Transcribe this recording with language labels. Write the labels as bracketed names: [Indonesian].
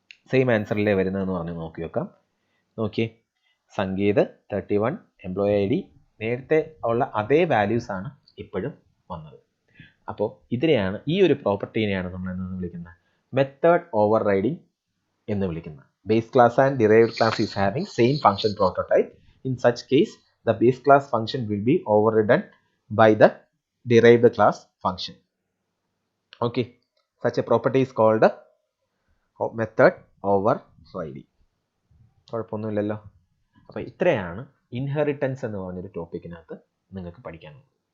[Malayalam] Same ആൻസറിലേ വരുന്നതെന്ന് പറഞ്ഞ് നോക്കി നോക്കാം. നോക്കിയേ, സംഗീത് 31, എംപ്ലോയി ഐ ഡി നേരത്തെ ഉള്ള അതേ വാല്യൂസ് ആണ് ഇപ്പോഴും വന്നത്. അപ്പോൾ ഇതിനെയാണ്, ഈ ഒരു പ്രോപ്പർട്ടീനെയാണ് നമ്മൾ എന്ന് വിളിക്കുന്നത്? മെത്തേഡ് ഓവർ റൈഡിങ് എന്ന് വിളിക്കുന്നത്. Base class and derived class is having same function prototype. In such case [English] the base class function will be overridden by the derived class function. Okay, such a property is called method overriding. [Malayalam] കുഴപ്പമൊന്നുമില്ലല്ലോ. അപ്പോൾ ഇത്രയാണ് inheritance എന്ന് പറഞ്ഞൊരു ടോപ്പിക്കിനകത്ത് നിങ്ങൾക്ക് പഠിക്കാനുള്ളത്.